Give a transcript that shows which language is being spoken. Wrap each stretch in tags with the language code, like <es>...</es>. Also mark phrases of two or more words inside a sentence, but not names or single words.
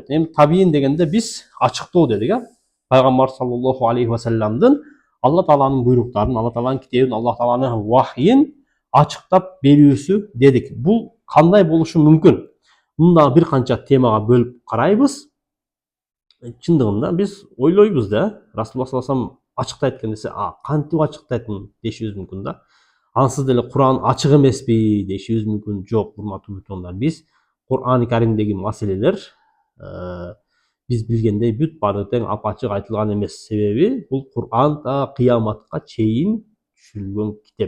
<ky>Эми табиин дегенде биз ачыктоо дедик, Пайгамбар</ky> <ar>صلى الله عليه وسلم</ar> <ky>Алла Тааланын буйруктарын, Алла Тааланын китебин, Алла Тааланын вахйин ачыктап берүүсү дедик. Бул кандай болушу мүмкүн? Мында бир канча темага бөлүп карайбыз. Чындыгында биз ойлойбуз да, Расулуллах</ky> <ar>صلى الله عليه وسلم</ar> <ky>ачыктайт экен десе, кантип ачыктайт дешибиз мүмкүн да. Ансыз деле Кур'ан ачык эмеспи дешибиз мүмкүн. Жок, урматтуу бүтүндар, биз Кур'ан-ы Каримдеги маселелер биз билгендей бүт баары тең апачык айтылган эмес. Себеби бул Кур'ан та кыяматка чейин түшүрүлгөн китеп.</ky>